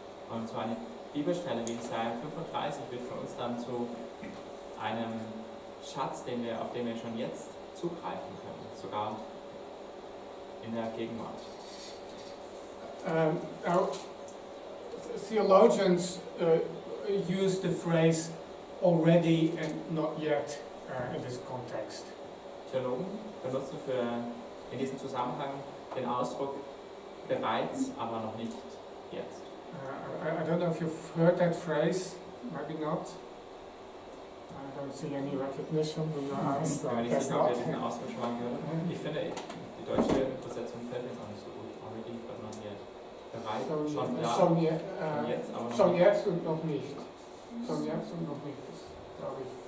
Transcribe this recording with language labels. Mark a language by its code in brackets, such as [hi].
[de] Und so eine Bibelstelle wie Jesaja 35 wird für uns dann zu einem Schatz, auf den wir schon jetzt zugreifen können, sogar in der Gegenwart. [en] Now, theologians use the phrase already and not yet in this context. [de] Theologen benutzen in diesem Zusammenhang den Ausdruck bereits, aber noch nicht jetzt. [en] I don't know if you've heard that phrase, maybe not. I don't see any recognition in your eyes. [de] Ich bin mir nicht sicher, ob ihr diesen Ausdruck schon mal gehört habt. Ich finde, die deutsche Übersetzung fällt jetzt auch nicht so gut. [en] Already, but not yet. [de] Bereit, schon da, schon jetzt, aber noch schon nicht. jetzt und noch nicht. Schon jetzt und noch nicht, glaube ich.